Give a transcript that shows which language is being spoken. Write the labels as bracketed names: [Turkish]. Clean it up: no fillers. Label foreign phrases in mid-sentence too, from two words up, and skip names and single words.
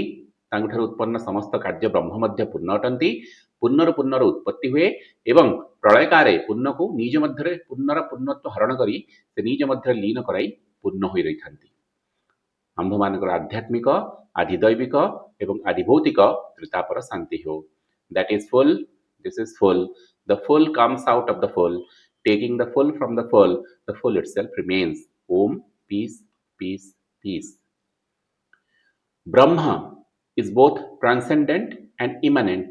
[Odia] ତାଙ୍କଠାରୁ ଉତ୍ପନ୍ନ ସମସ୍ତ କାର୍ଯ୍ୟ ବ୍ରହ୍ମ ମଧ୍ୟ ପୂର୍ଣ୍ଣ ଅଟନ୍ତି। ପୂର୍ଣ୍ଣରୁ ପୂର୍ଣ୍ଣର ଉତ୍ପତ୍ତି ହୁଏ ଏବଂ ପ୍ରଳୟକାରେ ପୂର୍ଣ୍ଣକୁ ନିଜ ମଧ୍ୟରେ ପୂର୍ଣ୍ଣର ପୂର୍ଣ୍ଣତ୍ୱ ହରଣ କରି ସେ ନିଜ ମଧ୍ୟରେ ଲୀନ କରାଇ ପୂର୍ଣ୍ଣ ହୋଇ ରହିଥାନ୍ତି। ଆମ୍ଭମାନଙ୍କର ଆଧ୍ୟାତ୍ମିକ, ଆଧିଦୈବିକ ଏବଂ ଆଧିଭୌତିକ ତ୍ରିତାପର ଶାନ୍ତି ହେଉ। [English] That is full, this is full. The full comes out of the full. Taking the full from the full itself remains. Om, peace, peace, peace. Brahma is both transcendent and immanent.